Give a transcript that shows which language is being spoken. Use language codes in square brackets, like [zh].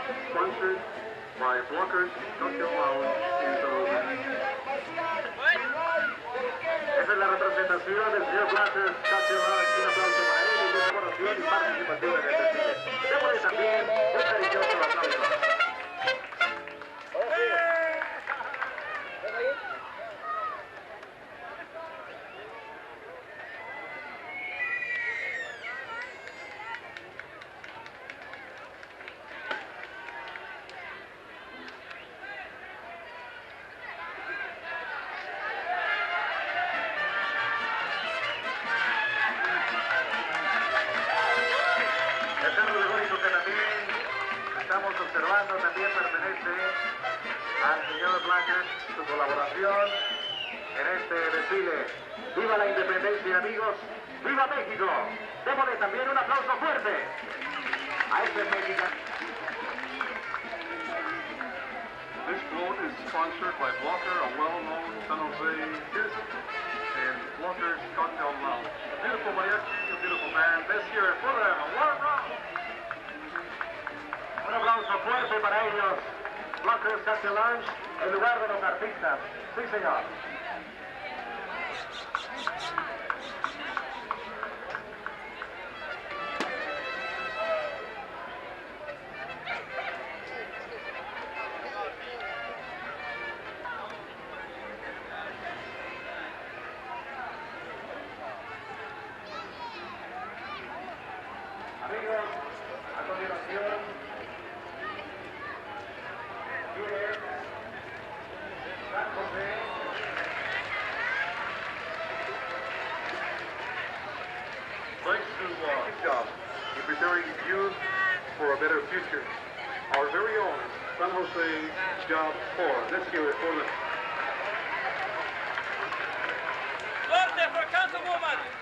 [en] Sponsored by Blockers Cocktail Lounge in Senorita. [es] Esa es la representación del señor Blockers Cocktail Lounge. Un aplauso para él y su colaboración y participación en el desfile. Démosle también un cariñoso aplauso. El carro alegórico que también estamos observando también pertenece al señor Blacker, su colaboración en este desfile. ¡Viva la independencia, amigos! ¡Viva México! Démosle también un aplauso fuerte a este mexicano. [en] This float is sponsored by Blocker, a well-known San Jose citizen, and Blocker's Cocktail Lounge. A beautiful mariachi, a beautiful band. Let's hear it for them. One round. [es] Un aplauso fuerte para ellos. Blockers Cocktail Lounge, el lugar de los artistas. Sí, señor. Amigos, a continuación, viene San José. [en] Thanks to good job in preparing youth for a better future. Our very own San Jose Job Corps. Let's hear it for them. Norte for Councilwoman.